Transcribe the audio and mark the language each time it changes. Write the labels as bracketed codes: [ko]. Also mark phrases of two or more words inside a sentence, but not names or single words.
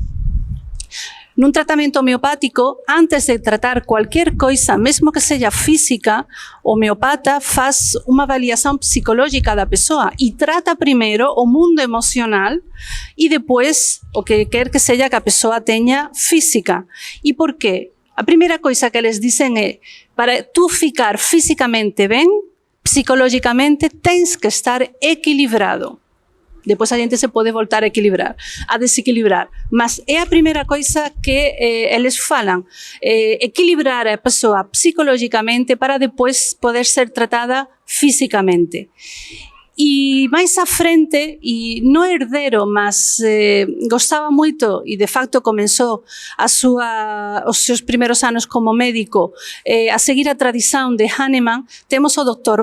[gl] Nun tratamento homeopático, antes de tratar cualquier coisa, mesmo que seja física, o homeopata faz unha avaliación psicológica da persoa e trata primeiro o mundo emocional e depois o que quer que seja que a persoa teña física. E por qué? A primeira coisa que eles dicen é, para tú ficar físicamente ben, psicológicamente tens que estar equilibrado. [pt] Depois a gente se pode voltar a equilibrar, a desequilibrar. [gl] Mas é a primeira coisa que eles falan, equilibrar a persoa psicológicamente para depois poder ser tratada físicamente. E máis à frente, e non herdeiro, mas gostaba moito e de facto comenzou os seus primeiros anos como médico a seguir a tradición de Hahnemann, temos o Dr.